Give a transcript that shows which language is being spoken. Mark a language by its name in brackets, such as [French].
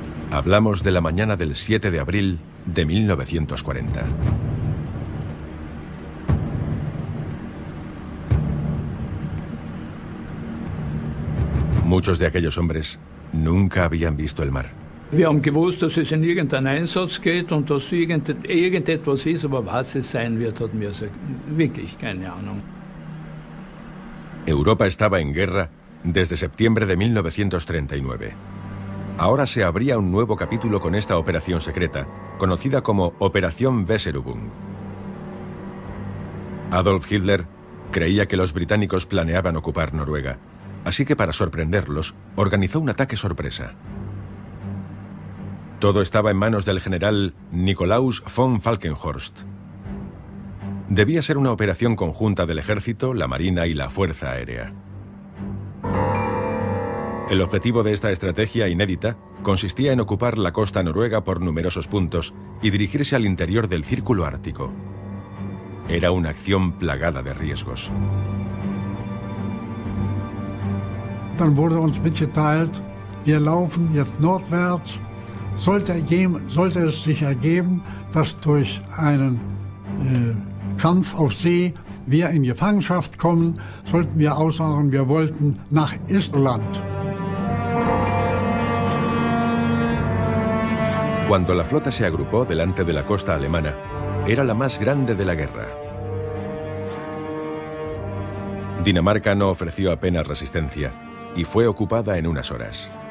[Spanish] Hablamos de la mañana del 7 de abril de 1940. Muchos de aquellos hombres nunca habían visto el mar. [German] Wir haben gewusst, dass es in irgendeinen Einsatz geht und dass irgendetwas ist, aber was es sein wird, hatten wir wirklich keine Ahnung. [Spanish] Europa estaba en guerra desde septiembre de 1939. Ahora se abría un nuevo capítulo con esta operación secreta, conocida como Operación Weserübung. Adolf Hitler creía que los británicos planeaban ocupar Noruega, así que para sorprenderlos, organizó un ataque sorpresa. Todo estaba en manos del general Nikolaus von Falkenhorst. Debía ser una operación conjunta del ejército, la marina y la fuerza aérea. El objetivo de esta estrategia inédita consistía en ocupar la costa noruega por numerosos puntos y dirigirse al interior del Círculo Ártico. Era una acción plagada de riesgos. [German] Dann wurde uns mitgeteilt, wir laufen jetzt nordwärts. Sollte es sich ergeben, dass durch einen Kampf auf See wir in Gefangenschaft kommen, sollten wir aussagen, wir wollten nach Estland. [Spanish] Cuando la flota se agrupó delante de la costa alemana, era la más grande de la guerra. Dinamarca no ofreció apenas resistencia y fue ocupada en unas horas.